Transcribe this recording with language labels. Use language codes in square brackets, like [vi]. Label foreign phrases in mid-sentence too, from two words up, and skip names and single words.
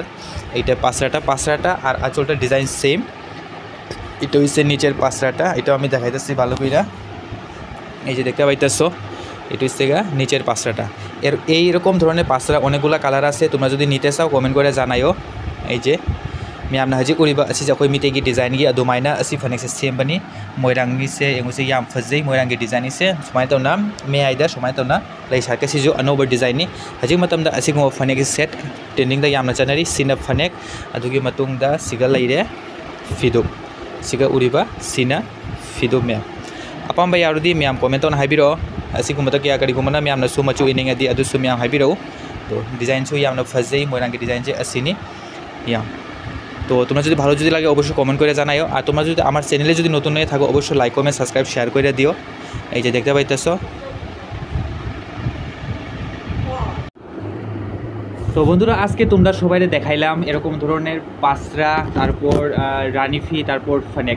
[bn] এইটা পাঁচরাটা আর আঁচলটা ডিজাইন সেম। এটা হচ্ছে নিচের পাঁচরাটা, এটাও আমি দেখাইতেছি ভালো কইরা। এই যে দেখতে পাইতেছো এটা হচ্ছে নিচের পাঁচরাটা। এইরকম ধরনের পাঁচরা অনেকগুলো কালার আছে, তোমরা যদি নিতে চাও কমেন্ট করে জানাইও। এই যে [mni] ꯃꯌꯥꯝꯅ ꯍꯧꯖꯤꯛ ꯎꯔꯤꯕ ꯑꯁꯤꯁꯦ ꯑꯩꯈꯣꯏ ꯃꯤꯇꯩꯒꯤ ꯗꯤꯖꯥꯏꯟꯒꯤ ꯑꯗꯨꯃꯥꯏꯅ ꯑꯁꯤ ꯐꯅꯦꯛꯁꯦ ꯁꯦꯝꯕꯅꯤ꯫ ꯃꯣꯏꯔꯥꯡꯒꯤꯁꯦ ꯌꯦꯡꯉꯨꯁꯦ ꯌꯥꯝ ꯐꯖꯩ ꯃꯣꯏꯔꯥꯡꯒꯤ ꯗꯤꯖꯥꯏꯟꯁꯦ ꯁꯨꯃꯥꯏꯅ ꯇꯧꯅ ꯃꯌꯥꯏꯗ ꯁꯨꯃꯥꯏꯅ ꯇꯧꯅ ꯂꯩ ꯁꯥꯠꯀꯁꯤꯁꯨ ꯑꯅꯧꯕ ꯗꯤꯖꯥꯏꯟꯅꯤ꯫ ꯍꯧꯖꯤꯛ ꯃꯇꯝꯗ ꯑꯁꯤꯒꯨꯝꯕ ꯐꯅꯦꯛꯀꯤ ꯁꯦꯠ ꯇ꯭ꯔꯦꯟꯗꯤꯡꯗ ꯌꯥꯝꯅ ꯆꯠꯅꯔꯤ꯫ ꯁꯤꯅ ꯐꯅꯦꯛ, ꯑꯗꯨꯒꯤ ꯃꯇꯨꯡꯗ ꯁꯤꯒ ꯂꯩꯔꯦ ꯐꯤꯗꯨꯝ, ꯁꯤꯒ ꯎꯔꯤꯕ ꯁꯤꯅ ꯐꯤꯗꯨꯝ꯫ ꯃꯌꯥꯝ ꯑꯄꯥꯝꯕ ꯌꯥꯎꯔꯗꯤ ꯃꯌꯥꯝ ꯀꯣꯃꯦꯟ ꯇꯧꯅ ꯍꯥꯏꯕꯤꯔꯛꯑꯣ꯫ ꯑꯁꯤꯒꯨꯝꯕꯗ ꯀꯔꯤꯒꯨꯝꯕꯅ ꯃꯌꯥꯝꯅꯁꯨ ꯃꯆꯨ ꯏꯅꯤꯡꯉꯗꯤ ꯑꯗꯨꯁꯨ ꯃꯌꯥꯝ ꯍꯥꯏꯕꯤꯔꯛꯎ꯫ তো ডিজাইনসু য়ামনা ফজেই ময়রাঙ্গি ডিজাইন যে আসিনি ইয়াম। [bn] তো তোমরা যদি ভালো যদি লাগে অবশ্যই কমেন্ট করে জানাইও। আর তোমরা যদি আমার চ্যানেলে যদি নতুন হয়ে থাকো অবশ্যই [en] like comment subscribe share [bn] করে দিও। এই যে দেখতে পাইতেছো। তো বন্ধুরা আজকে তোমরা সবাই দেখাইলাম এরকম ধরনের পাঁচরা, তারপর রানিফি, তারপর ফনেক।